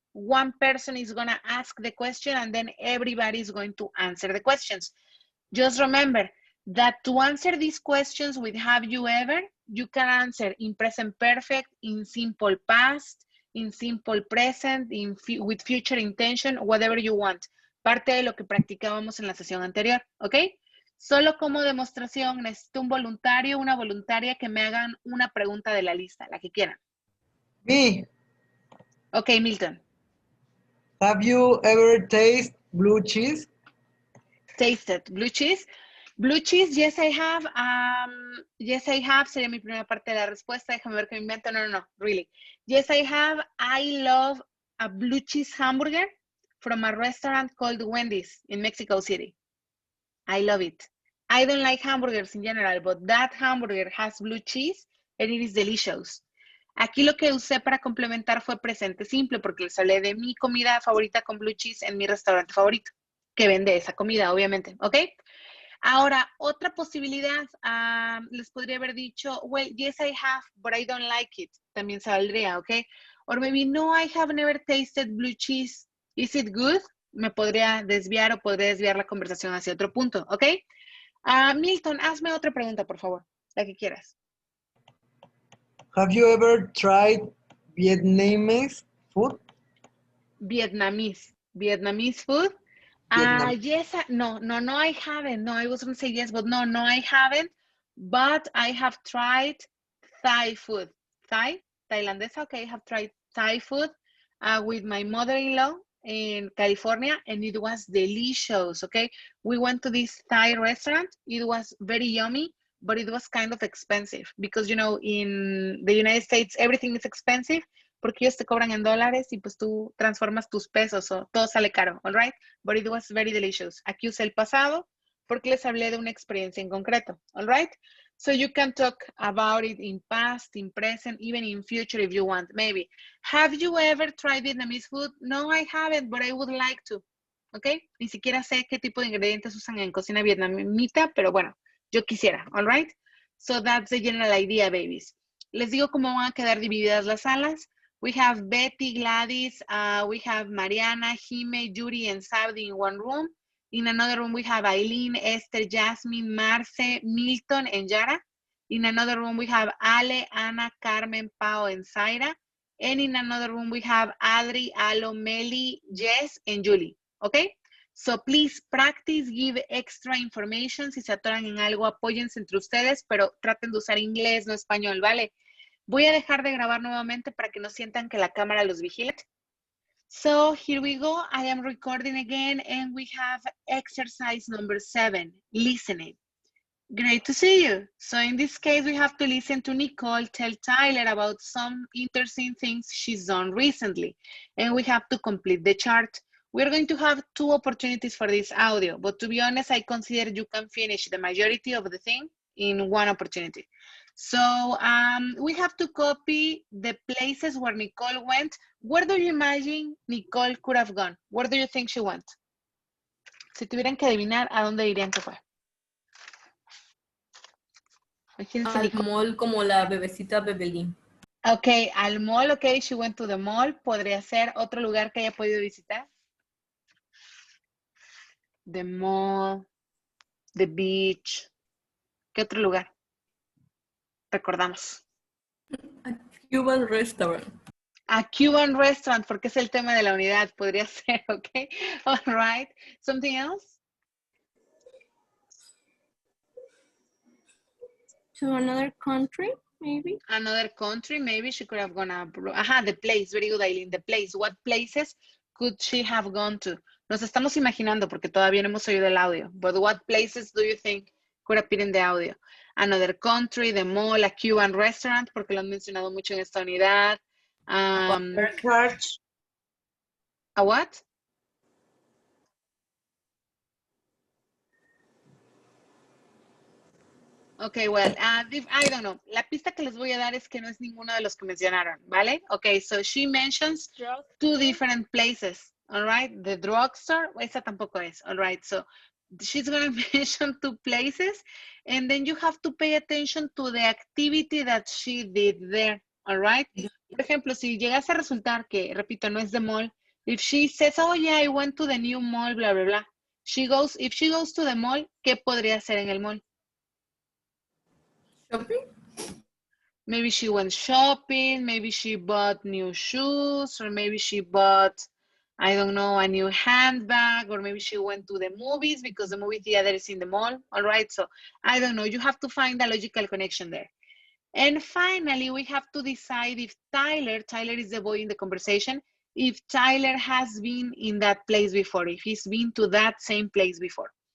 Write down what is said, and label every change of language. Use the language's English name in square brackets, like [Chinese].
[English] One person is gonna ask the question and then everybody is going to answer the questions. Just remember that to answer these questions with have you ever, you can answer in present perfect, in simple past, in simple present, with future intention, whatever you want. [Spanish] Parte de lo que practicábamos en la sesión anterior, ¿ok? Solo como demostración, necesito un voluntario, una voluntaria que me hagan una pregunta de la lista, la que quieran. [English] Me. Ok, Milton. Have you ever tasted blue cheese? Tasted blue cheese. Blue cheese, yes I have. Yes I have, [Spanish] sería mi primera parte de la respuesta. Déjame ver qué me invento. [English] No, really. Yes I have. I love a blue cheese hamburger from a restaurant called Wendy's in Mexico City. I love it. I don't like hamburgers in general, but that hamburger has blue cheese and it is delicious. [Spanish] Aquí lo que usé para complementar fue presente simple porque les hablé de mi comida favorita con blue cheese en mi restaurante favorito, que vende esa comida, obviamente, ¿ok? Ahora, otra posibilidad, les podría haber dicho, [English] well, yes, I have, but I don't like it. [Spanish] También saldría, ¿ok? [English] Or maybe, no, I have never tasted blue cheese. Is it good? [Spanish] Me podría desviar o podría desviar la conversación hacia otro punto, ¿ok? Milton, hazme otra pregunta, por favor, la que quieras. [English] Have you ever tried Vietnamese food? Vietnamese food? Yes, no, I haven't. No, I was going to say yes, but no, I haven't. But I have tried Thai food. Tailandesa, okay, I have tried Thai food with my mother-in-law in California, and it was delicious, okay? We went to this Thai restaurant. It was very yummy, but it was kind of expensive because, you know, in the United States, everything is expensive [Spanish] porque ellos te cobran en dólares y pues tú transformas tus pesos o todo sale caro, [English] all right? But it was very delicious. [Spanish] Aquí usé el pasado porque les hablé de una experiencia en concreto, [English] all right? So you can talk about it in past, in present, even in future if you want, maybe. Have you ever tried Vietnamese food? No, I haven't, but I would like to, okay? [Spanish] Ni siquiera sé qué tipo de ingredientes usan en cocina vietnamita, pero bueno, yo quisiera, [English] all right? So that's the general idea, babies. [Spanish] Les digo cómo van a quedar divididas las salas. [English] We have Betty, Gladys, we have Mariana, Jime, Yuri, and Saudi in one room. In another room, we have Aileen, Esther, Jasmine, Marce, Milton, and Yara. In another room, we have Ale, Ana, Carmen, Pao, and Zaira. And in another room, we have Adri, Alo, Meli, Jess, and Julie. Okay? So please practice, give extra information. [Spanish] Si se atoran en algo, apóyense entre ustedes, pero traten de usar inglés, no español, ¿vale? Voy a dejar de grabar nuevamente para que no sientan que la cámara los vigila. [English] So here we go. I am recording again and we have exercise number 7, listening. Great to see you. So in this case, we have to listen to Nicole tell Tyler about some interesting things she's done recently. And we have to complete the chart. We're going to have 2 opportunities for this audio, but to be honest, I consider you can finish the majority of the thing in 1 opportunity. So we have to copy the places where Nicole went. Where do you imagine Nicole could have gone? Where do you think she went? [Spanish] Si tuvieran que adivinar, ¿a dónde dirían que fue? Imagínense Al Nicole. mall como la bebecita Bebelín. [English] Ok, al mall, ok, she went to the mall. [Spanish] ¿Podría ser otro lugar que haya podido visitar? [English] The mall. the beach. [Spanish] ¿Qué otro lugar? Recordamos. [English] A Cuban restaurant. A Cuban restaurant, [Spanish] porque es el tema de la unidad, podría ser, okay? [English] All right. Something else? To another country, maybe. Another country, maybe she could have gone abroad. Aha, the place, very good, Aileen, the place. What places could she have gone to? [Spanish] Nos estamos imaginando porque todavía no hemos oído el audio. [English] But what places do you think could appear in the audio? Another country, the mall, a Cuban restaurant, [Spanish] porque lo han mencionado mucho en esta unidad. [English] Church. A what? Okay, well, I don't know. [Spanish] La pista que les voy a dar es que no es ninguno de los que mencionaron, ¿vale? [English] Okay, so she mentions two different places, all right? The drugstore, [Spanish] esa tampoco es, [English] all right? So she's going to mention two places, and then you have to pay attention to the activity that she did there, all right? [Spanish] Por ejemplo, si llegase a resultar que, repito, no es the mall, [English] if she says, oh yeah, I went to the new mall, blah, blah, blah. If she goes to the mall, [Spanish] ¿qué podría hacer en el mall? [English] Shopping? Maybe she went shopping, maybe she bought new shoes, or maybe she bought, I don't know, a new handbag, or maybe she went to the movies because the movie theater is in the mall, all right? So I don't know, you have to find a logical connection there. And finally, we have to decide if Tyler is the boy in the conversation, if Tyler has been in that place before, if he's been to that same place before.